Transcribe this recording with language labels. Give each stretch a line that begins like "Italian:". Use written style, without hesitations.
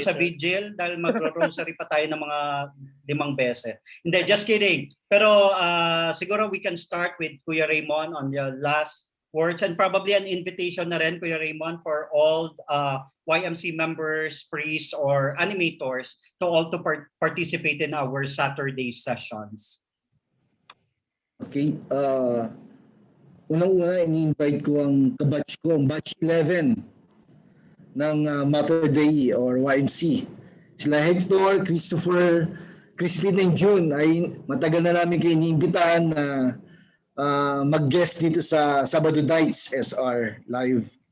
Filipino: to sa vigil dahil magro-rosary pa tayo ng mga 5 beses. Hindi,
English: just kidding. Pero siguro we can start with Kuya Raymond on the last words, and probably an invitation
Filipino: na rin,
English: Kuya Raymond, for all YMC members, priests, or animators to all to participate in our Saturday sessions. Okay.
Filipino: Unang-una, ini-invite ko ang kabatch ko, ang batch 11 ng Mater Dei or YMC. Sila Hector, Christopher, Crispin and June ay matagal na namin kayo iniimbitahan na mag-guest dito sa Sabado Nights SR Live.